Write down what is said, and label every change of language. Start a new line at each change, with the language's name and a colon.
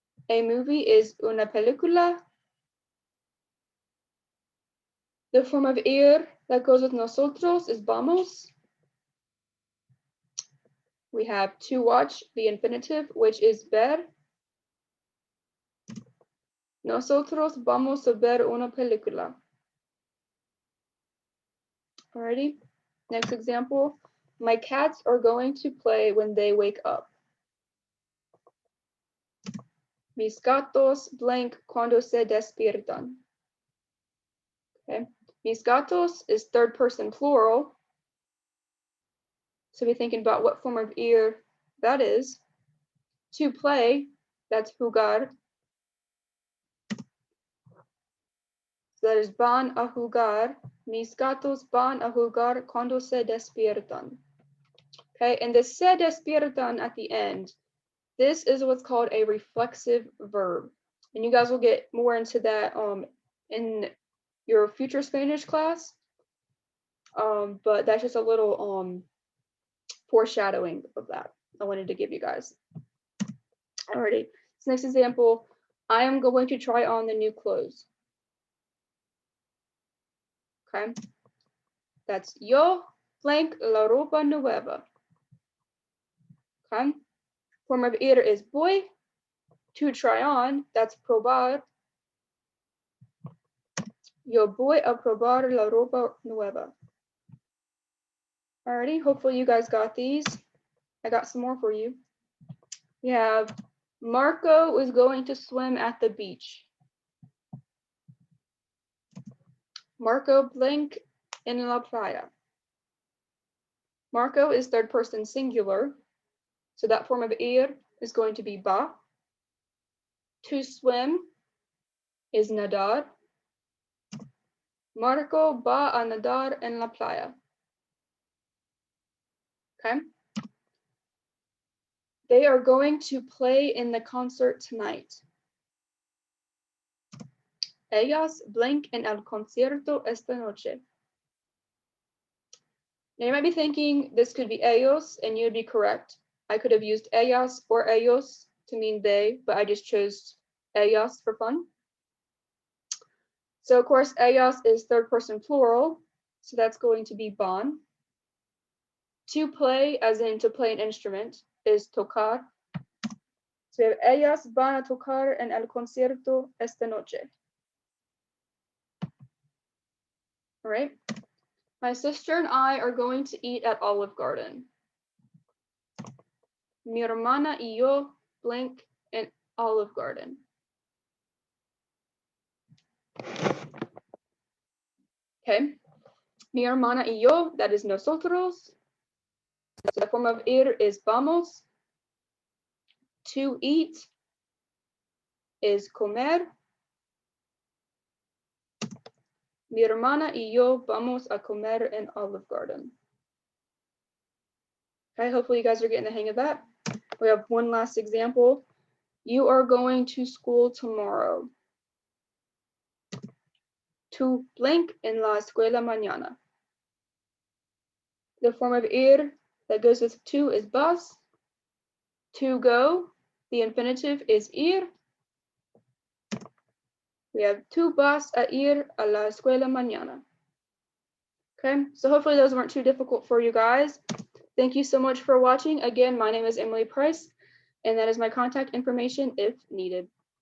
English: A movie is
Spanish: una película.
English: The form of ir that goes with nosotros is vamos. We have to watch, the infinitive, which is ver.
Spanish: Nosotros vamos a ver una película.
English: Alrighty, next example. My cats are going to play when they wake up.
Spanish: Mis gatos blank cuando se despiertan.
English: Okay,
Spanish: mis gatos
English: is third person plural. So be thinking about what form of ir that is. To play, that's jugar. So that is
Spanish: van a jugar. Mis gatos van a jugar cuando se despiertan.
English: Okay, and the
Spanish: se despiertan
English: at the end, this is what's called a reflexive verb. And you guys will get more into that in your future Spanish class. But that's just a little foreshadowing of that I wanted to give you guys. Alrighty, so next example, I am going to try on the new clothes. Okay, that's
Spanish: yo blank la ropa nueva.
English: Okay, form of ir is voy. To try on, that's probar.
Spanish: Yo voy a probar la ropa nueva.
English: Alrighty, hopefully you guys got these. I got some more for you. We have Marco is going to swim at the beach. Marco blank
Spanish: en la playa.
English: Marco is third person singular, so that form of ir is going to be ba. To swim is nadar.
Spanish: Marco va a nadar en la playa.
English: Okay. They are going to play in the concert tonight.
Spanish: Ellas blank en el concierto esta noche.
English: Now you might be thinking this could be ellos, and you'd be correct. I could have used ellas or ellos to mean they, but I just chose ellas for fun. So of course, ellas is third person plural, so that's going to be van. To play, as in to play an instrument, is tocar. So we have
Spanish: ellas van a tocar en el concierto esta noche.
English: All right. My sister and I are going to eat at Olive Garden.
Spanish: Mi hermana y yo blank en Olive Garden.
English: Okay.
Spanish: Mi hermana y yo,
English: that is nosotros. So the form of ir is vamos. To eat is comer.
Spanish: Mi hermana y yo vamos a comer en Olive Garden.
English: Okay, hopefully you guys are getting the hang of that. We have one last example. You are going to school tomorrow.
Spanish: To blank en la escuela mañana.
English: The form of ir that goes with to is vas. To go, the infinitive is ir. We have
Spanish: tú vas a ir a la escuela mañana.
English: Okay, so hopefully those weren't too difficult for you guys. Thank you so much for watching. Again, my name is Emily Price, and that is my contact information if needed.